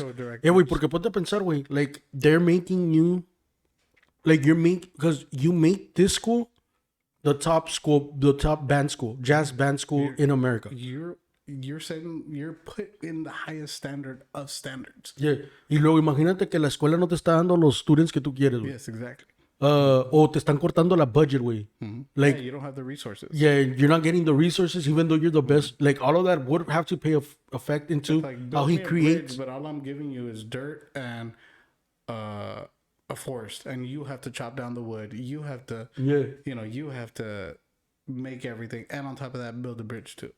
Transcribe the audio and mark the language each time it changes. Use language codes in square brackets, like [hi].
[en] actual directors. wait, [es] porque ponte a pensar, [en] güey, like they're making you, like because you make this school the top band school, jazz band school in America. You're saying you're put in the highest standard of standards. [es] Yeah, y luego imagínate que la escuela no te está dando los students que tú quieres, güey. [en] Yes, exactly. [es] O te están cortando la budget, güey. [en] Like, you don't have the resources. yeah, you're not getting the resources, even though you're the best. Like, all of that would have to pay effect into Like, how he creates. but all I'm giving you is dirt and a forest, and you have to chop down the wood. You have to, you have to make everything, and on top of that, build a bridge too.